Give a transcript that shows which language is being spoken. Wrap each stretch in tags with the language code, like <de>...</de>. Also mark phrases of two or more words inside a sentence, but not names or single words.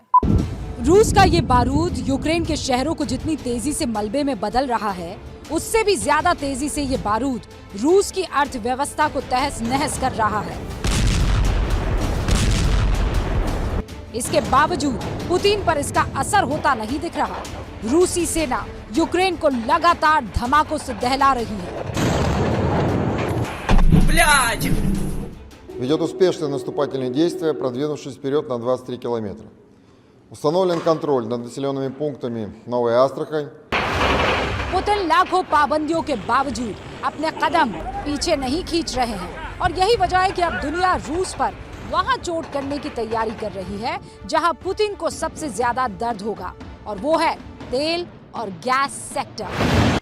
<hi>रूस का ये बारूद यूक्रेन के शहरों को जितनी तेजी से मलबे में बदल रहा है, उससे भी ज्यादा तेजी से ये बारूद रूस की अर्थव्यवस्था को तहस नहस कर रहा है। इसके बावजूद पुतिन पर इसका असर होता नहीं दिख रहा। रूसी सेना यूक्रेन को लगातार धमाकों से दहला रही है।</hi> <ru>Ведет успешные наступательные действия, продвинувшись вперед на 23 километра. Установлен контроль над населенными пунктами Новая Астрахань.</ru> <hi>पुतिन लाखों पाबंदियों के बावजूद अपने कदम पीछे नहीं खींच रहे हैं, और यही वजह है कि अब दुनिया रूस पर वहां चोट करने की तैयारी कर रही है जहां पुतिन को सबसे ज्यादा दर्द होगा, और वो है तेल और</hi> <en>gas sector.</en>